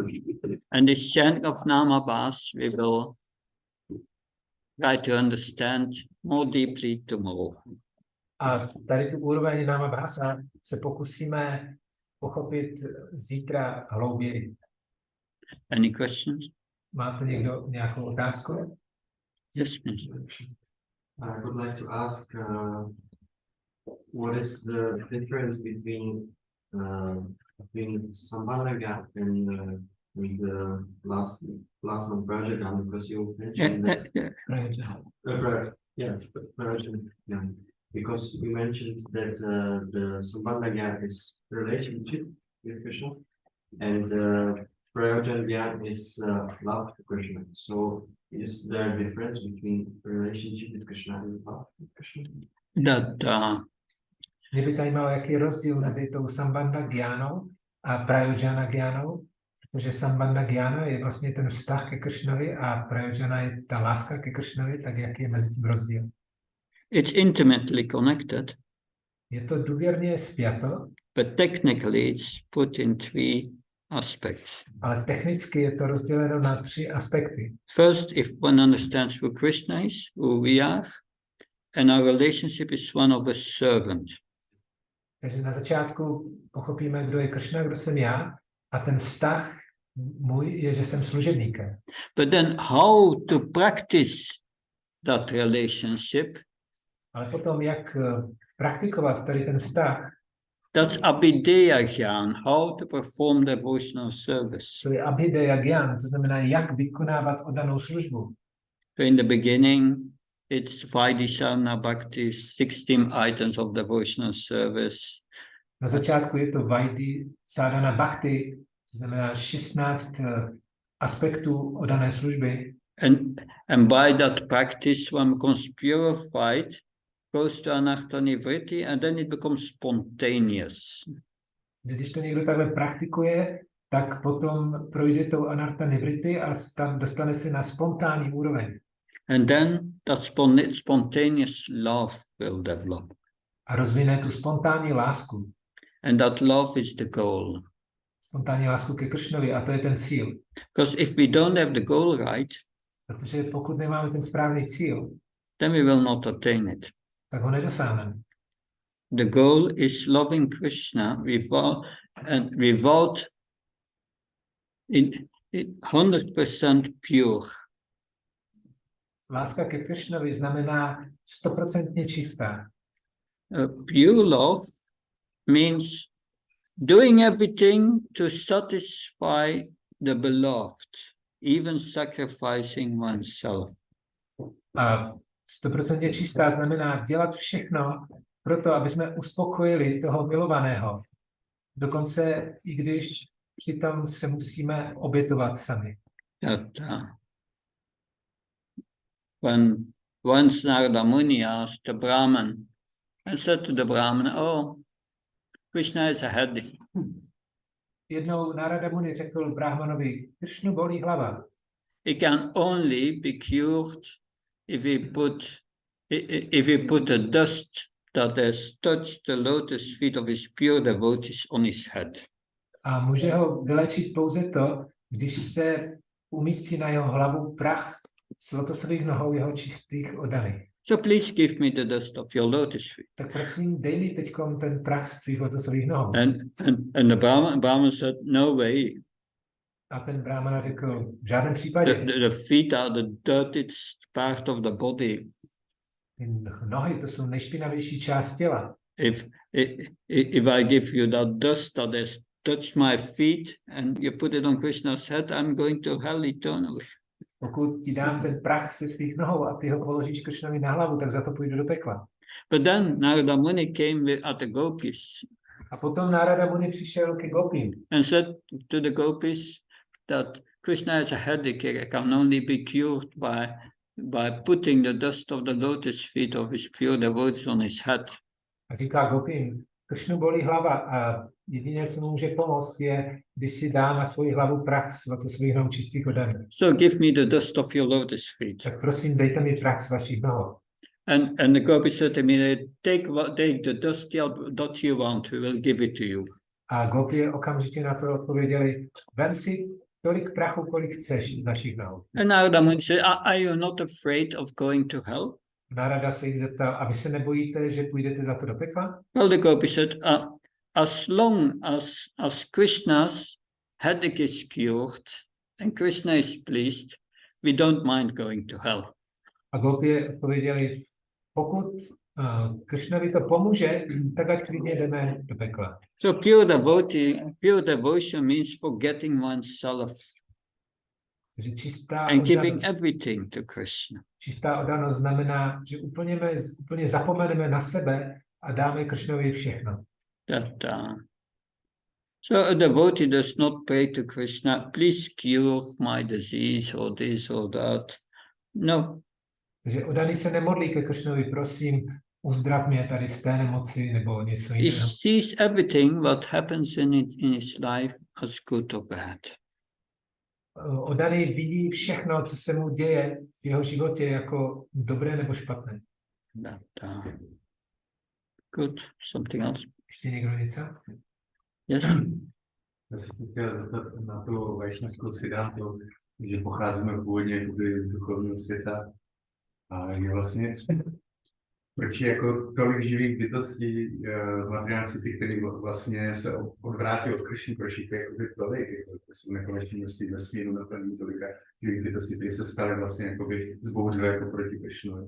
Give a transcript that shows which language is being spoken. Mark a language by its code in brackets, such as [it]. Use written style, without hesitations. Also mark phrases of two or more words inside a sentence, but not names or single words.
[en] And this chanting of [sa] nama bhas [en] we will try to understand more deeply tomorrow. [cs] A tady tu úroveň [sa] náma bhasa [cs] se pokusíme pochopit zítra hlouběji. [en] Any questions? [cs] Máte někdo nějakou otázku? [en] Yes, please. I would like to ask what is the difference between [sa] Sambandha gap [en] and with the last one project, because you mentioned that because you mentioned that the [sa] Sambandha gap [en] is relationship with Krishna, and [sa] Prayojan Gyan [en] is love to Krishna. So is there a difference between relationship with Krishna and love with Krishna? [cs] Mě by zajímalo, jaký je rozdíl mezi tou [sa] Sambandha Gyanou [cs] a [sa] Prayojana Gyanou, [cs] protože [sa] Sambandha Gyana [cs] je vlastně ten vztah ke Kršnovi a Prayojana je ta láska ke Kršnovi, tak jaký je mezi tím rozdíl? [en] It's intimately connected. [cs] Je to důvěrně spjato, [en] but technically it's put in three aspects. [cs] Ale technicky je to rozděleno na 3 aspekty. [en] First, if one understands who Krishna is, who we are, and our relationship is one of a servant. [cs] Takže na začátku pochopíme, kdo je Kršna, kdo jsem já, a ten vztah můj je, že jsem služebníkem. [en] But then how to practice that relationship? [cs] Ale potom, jak praktikovat tady ten vztah? [en] That's [sa] Abhideya Gyan, [en] how to perform devotional service. [cs] To je [sa] Abhideya Gyan, [cs] to znamená, jak vykonávat oddanou službu. [en] So in the beginning, it's [sa] Vaidisana Bhakti, [en] 16 items of devotional service. [cs] Na začátku je to [sa] Vaidi Sadhana Bhakti, [cs] to znamená 16 aspektů oddané služby. [en] And by that practice, one becomes purified, goes to [sa] anartha nivritti, [en] and then it becomes spontaneous. [cs] Když to někdo takhle praktikuje, tak potom projde tou [sa] anartha nivritti [cs] a dostane se na spontánní úroveň. [en] And then that spontaneous love will develop. [cs] A rozvine tu spontánní lásku. [en] And that love is the goal. [cs] Spontánní lásku ke Kršnovi, a to je ten cíl. [en] Because if we don't have the goal right, [cs] protože pokud nemáme ten správný cíl, [en] then we will not attain it. [cs] Tak ho nedosáhneme. [en] The goal is loving Krishna without 100% pure. [cs] Láska ke Kršnovi znamená 100% čistá. [en] Pure love means doing everything to satisfy the beloved, even sacrificing oneself. [cs] A 100% čistá znamená dělat všechno pro to, aby jsme uspokojili toho milovaného. Dokonce i když přitom se musíme obětovat sami. [en] When once Narada Muni asked the Brahman and said to the Brahman, "Oh, Krishna is a head. [cs] Jednou Narada Muni řekl Brahmanovi, Krishnu bolí hlava. [en] It can only be cured if we put the dust that has touched the lotus feet of his pure devotees on his head. [cs] A může ho vylečit pouze to, když se umístí na jeho hlavu prach z lotosových nohou jeho čistých oddaných. [en] So please give me the dust of your lotus feet. [cs] Tak prosím, dej mi teďkom ten prach z tvých lotosových nohou. [en] And the Brahman said, no way. [cs] A ten Brahmana řekl, v žádném případě. [en] The feet are the dirtiest part of the body. [cs] Ty nohy, to jsou nejšpinavější část těla. [en] If I give you that dust that has touched my feet and you put it on Krishna's head, I'm going to hell eternally. [cs] Pokud ti dám ten prach se svých nohou a ty ho položíš Krishnovi na hlavu, tak za to půjdu do pekla. [en] But then Narada Muni came at the gopis. [cs] A potom Narada Muni přišel ke gopím. [en] And said to the gopis that Krishna has a headache, it can only be cured by putting the dust of the lotus feet of his pure devotees on his head. [cs] A říká gopím, Krishnu bolí hlava a jediné, co mu může pomoct, je, když si dá na svoji hlavu prach z lotosových nohou čistých oddaných. [en] So give me the dust of your lotus feet. [cs] Tak prosím, dejte mi prach z vašich nohou. [en] And the gopis said to me, take the dust that you want, we will give it to you. [cs] A gopie okamžitě na to odpověděli, vem si tolik prachu, kolik chceš z našich nohou. [en] And Narada Muni said, are you not afraid of going to hell? [cs] Narada se jich zeptal, a vy se nebojíte, že půjdete za to do pekla? [en] Well, the gopis said, as long as Krishna's headache is cured and Krishna is pleased, we don't mind going to hell. [cs] A gopie odpověděli, pokud Krishnovi to pomůže, tak ať klidně jdeme do pekla. [en] So pure devotion means forgetting oneself and giving everything to Krishna. [cs] Čistá oddanost znamená, že úplně zapomeneme na sebe a dáme Krishnovi všechno. [en] So a devotee does not pray to Krishna, please cure my disease or this or that. No. [cs] Takže oddaný se nemodlí ke Krishnovi, prosím, uzdrav mě tady z té nemoci nebo něco jiného. [en] He sees everything what happens in his life as good or bad. [cs] Oddaný vidí všechno, co se mu děje v jeho životě, jako dobré nebo špatné. [en] Good. Something else? [cs] Ještě někdo něco? [en] Yes. [cs] Já jsem se chtěl zeptat na tu vajšnavskou siddhantu, že pocházíme původně z duchovního světa a je vlastně, proč je jako tolik živých bytostí z materiální světy, který vlastně se odvrátí od Krishny, proč je jako tolik, jako jsou nekonečné množství vesmíru naplní tolika živých bytostí, které se staly vlastně jakoby zbouřivé jako proti Krishnovi.